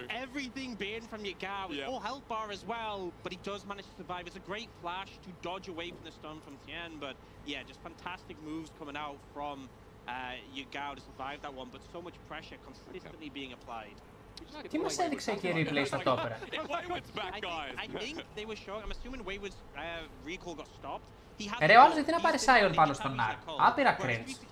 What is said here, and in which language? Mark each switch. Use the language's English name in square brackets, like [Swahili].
[English] Everything banned from Yagao with full health bar as well, but he does manage to survive. It's a great flash to dodge away from the stun from Tien, but yeah, just fantastic moves coming out from Yagao to survive that one, but so much pressure consistently being applied. [Greek] Τι μας έδειξε εκεί replay στο top ρε. [English] I think they were showing, I'm assuming Wayward's recall got stopped. [Greek] Ρε ο άλλος γιατί να πάρει Sion πάνω στον Ark. Άπειρα cringe.